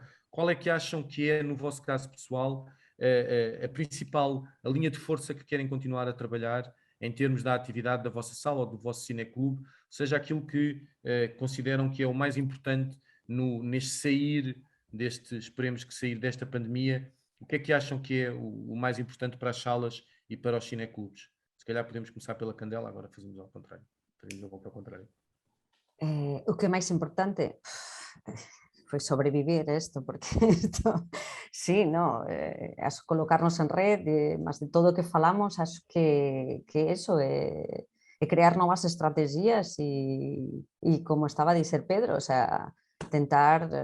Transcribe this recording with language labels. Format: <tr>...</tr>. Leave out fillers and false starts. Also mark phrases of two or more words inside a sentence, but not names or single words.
<pt>Qual é que acham que é, no vosso caso pessoal, a principal, a linha de força que querem continuar a trabalhar em termos da atividade da vossa sala ou do vosso cineclube, seja aquilo que consideram que é o mais importante neste sair esperemos que sair desta pandemia? O que é que acham que é o mais importante para as salas e para os cineclubes? Se calhar podemos começar pela Candela, agora fazemos ao contrário. Fazemos a volta ao contrário.</pt> <gl>O que é máis importante foi sobrevivir isto, porque isto, sí, no, acho colocarnos en red, mas de todo o que falamos, acho que eso é crear novas estrategias e como estaba a dizer Pedro,</gl> <es>o sea,</es> <gl>tentar</gl>